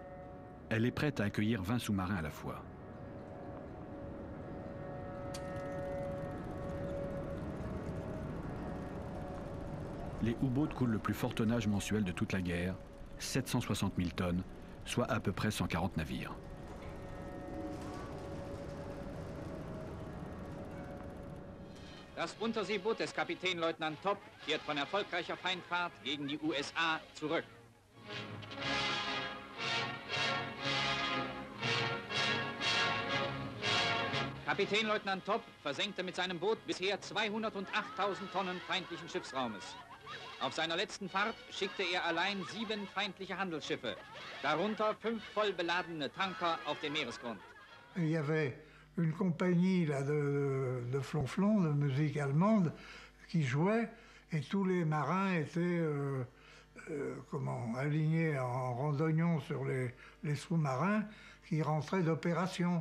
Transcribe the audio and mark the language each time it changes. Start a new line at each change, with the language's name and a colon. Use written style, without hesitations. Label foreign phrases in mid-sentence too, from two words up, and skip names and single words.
French: Elle est prête à accueillir 20 sous-marins à la fois. Les U-boats coulent le plus fort tonnage mensuel de toute la guerre, 760 000 tonnes, soit à peu près 140 navires.
German: Das Unterseeboot des Kapitänleutnant Topp kehrt von erfolgreicher Feindfahrt gegen die USA zurück. Kapitänleutnant Topp versenkte mit seinem Boot bisher 208.000 Tonnen feindlichen Schiffsraumes. Auf seiner letzten Fahrt schickte er allein 7 feindliche Handelsschiffe, darunter 5 voll beladene Tanker auf den Meeresgrund.
French: Il y avait une compagnie là, de flonflon, de musique allemande, qui jouait, et tous les marins étaient alignés en randonnion sur les sous-marins qui rentraient d'opération.